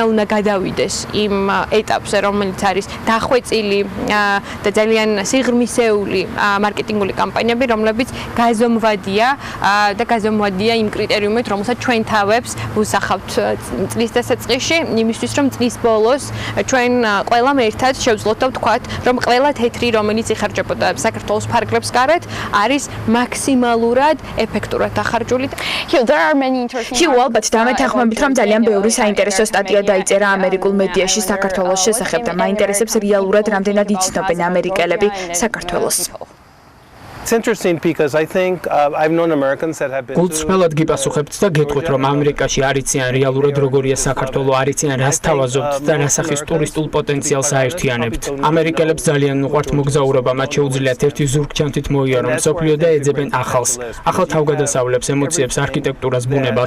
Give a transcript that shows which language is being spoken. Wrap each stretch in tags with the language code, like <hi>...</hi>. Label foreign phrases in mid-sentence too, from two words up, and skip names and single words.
<ka>უნდა გადავიდეს იმ ეტაპზე, რომელიც არის დახვეწილი და ძალიან სიღრმისეული მარკეტინგული კამპანიები, რომლებიც გაზომვადია და გაზომვადია იმ კრიტერიუმით, რომელსაც ჩვენ თავებს ვუსახავთ წლის დასაწყისში, იმისთვის, რომ წლის ბოლოს ჩვენ ყველამ ერთად შევძლოთ და ვთქვათ, რომ ყველა თეთრი, რომელიც იხარჯებოდა საქართველოს ფარგლებს გარეთ, არის მაქსიმალურად ეფექტურად დახარჯული. ალბათ დამეთანხმებით, რომ ძალიან ბევრი საინტერესო სტატია დაიწერა ამერიკულ მედიაში საქართველოს შესახებ და მაინტერესებს რეალურად რამდენად იცნობენ ამერიკელები საქართველოს.</ka> <en>It's interesting because I think I've known Americans that have been</en> <ka>გულწრფელად გიპასუხებთ და გეტყვით, რომ ამერიკაში არიციან რეალურად როგორია საქართველო, არიციან რას თავაზობთ და რასახის ტურისტულ პოტენციალს აერთიანებთ. ამერიკელებს ძალიან უყვართ მოგზაურობა, მათ შეუძლიათ ერთი ზურგჩანთით მოიარონ მსოფლიო და ეძებენ ახალს, ახალ თავგადასავლებს, ემოციებს, არქიტექტურას, ბუნებას.</ka>